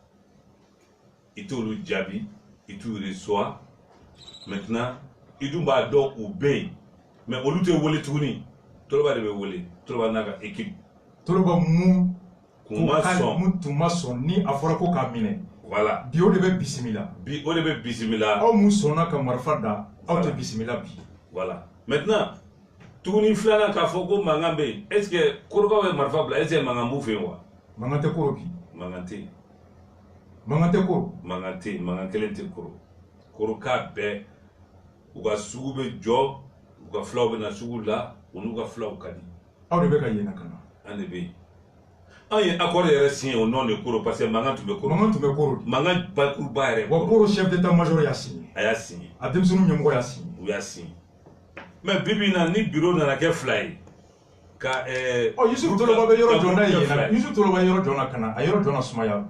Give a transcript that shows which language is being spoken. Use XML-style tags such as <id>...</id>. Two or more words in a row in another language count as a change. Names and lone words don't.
<bm>i t'olu jaabi i t'u</bm> <fr>reçoit maintenant</fr> <bm>i dun b'a dɔn u bɛ yen mais olu tɛ wele tuguni Toloba de bɛ wele Toloba n'a ka équipe. Toloba mun tun ma sɔn ni a fɔra ko k'a minɛ. voilà bi o de bɛ bisimila. bi o de bɛ bisimila. aw mun sɔnna ka marifa da aw tɛ bisimila bi.</bm> <fr>voilà maintenant</fr> <bm>tuguni filanan k'a fɔ ko mankan bɛ yen</bm> <fr>est ce que</fr> <bm>Korokaw bɛ marifa bila</bm> <fr>est ce que</fr> <bm>mankan b'u fɛ yen wa. mankan tɛ koro bi. mankan tɛ yen. mankan tɛ koro. mankan tɛ yen mankan kelen tɛ koro Koroka bɛɛ u ka sugu bɛ jɔ u ka filaw bɛ na sugu la u n'u ka filaw ka di. aw de bɛ ka yennɔ ka na. an de bɛ yen an ye accord yɛrɛ</bm> <fr>signé au nom de</fr> <bm>Koro</bm> <fr>parce que</fr> <bm>mankan tun bɛ Koro. mankan tun bɛ Koro. mankan bakuruba yɛrɛ. wa Koro</bm> <fr>chef d'état major</fr> <bm>y'a signé. a y'a signé. a denmisɛnninw ɲɛmɔgɔ y'a signé. u y'a signé mais bibi in na ni bureau nana kɛ 2 ye ka Yusu Toloba bɛ yɔrɔ jɔn na yen Yusu Toloba ye yɔrɔ jɔn na ka na a yɔrɔ jɔn na sumaya bi.</bm>